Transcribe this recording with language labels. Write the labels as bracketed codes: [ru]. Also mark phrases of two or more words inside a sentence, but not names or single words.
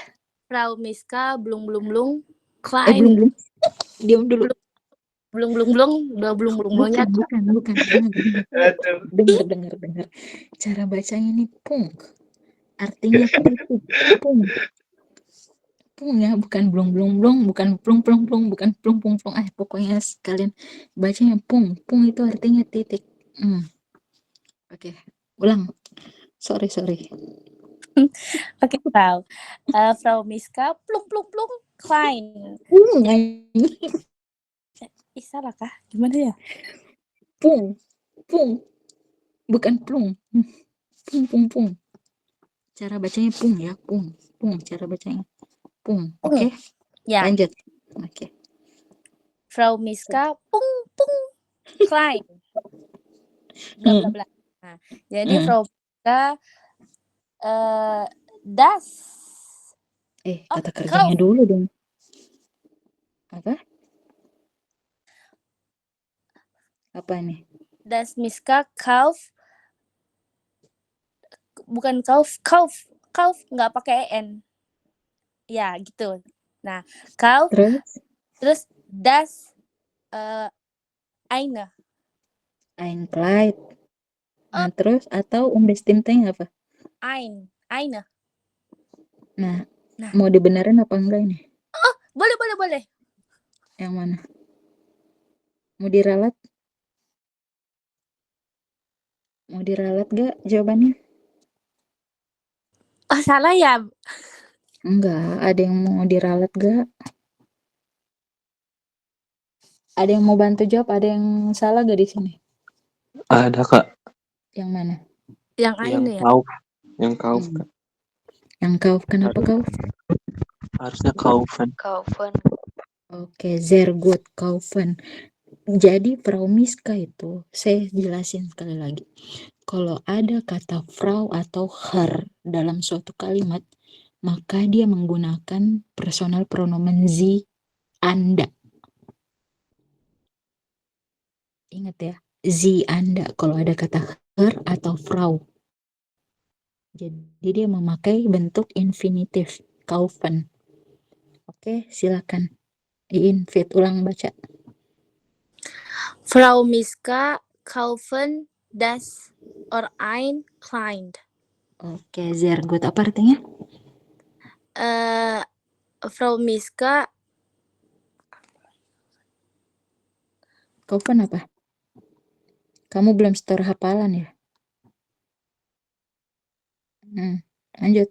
[id] Frau Miska, belum. Belum. Diam dulu. Belum-belumnya. Bukan. Dengar. Cara bacanya ini punk. Artinya pung. Pung ya, bukan blung blung blung, bukan plung plung plung, bukan plung plung plung. Pokoknya kalian bacanya pung. Pung itu artinya titik. Oke, ulang. Sorry. Oke, Frau. Frau Miska, plung plung plung, klein. Pung, Ih, salah kah? Gimana ya? pung, bukan plung. Pung. Cara bacanya pung ya, pung. Cara bacanya pung. Oke, Ya, lanjut. Oke. Frau Miska, pung pung, klein. Bla bla bla. Nah, jadi Frau Miska, das. Kata kerjanya dulu dong. Apa? Apa nih? [de] Das Miska kauf, [id] bukan kauf nggak pakai en. Ya gitu. Nah, kauf terus das eine. Einkleid. Nah, terus atau bestimmte apa? Eine. Nah, mau dibenerin apa enggak ini? Oh, boleh. Yang mana? Mau diralat? Mau diralat gak jawabannya? Oh, salah ya? Enggak, ada yang mau diralat gak? Ada yang mau bantu jawab? Ada yang salah gak di sini? Ada, Kak. Yang mana? Yang eine ya? Yang kauf, Kak. Yang kauf, kenapa kauf? Harusnya kaufen. Oke, [de] sehr gut, [id] kaufen. Jadi Frau Miska itu, saya jelasin sekali lagi. Kalau ada kata Frau atau Herr dalam suatu kalimat, maka dia menggunakan [de] personal pronomen Sie, [id] Anda. Ingat ya, Sie, Anda kalau ada kata Herr atau Frau. Jadi dia memakai bentuk infinitif, kaufen. Oke, silakan. Fit ulang baca. [de] Frau Miska kaufen das ein Kleid. Oke, sehr gut. [id] Apa artinya? Frau Miska Kaufen apa? Kamu belum setor hafalan ya? Lanjut.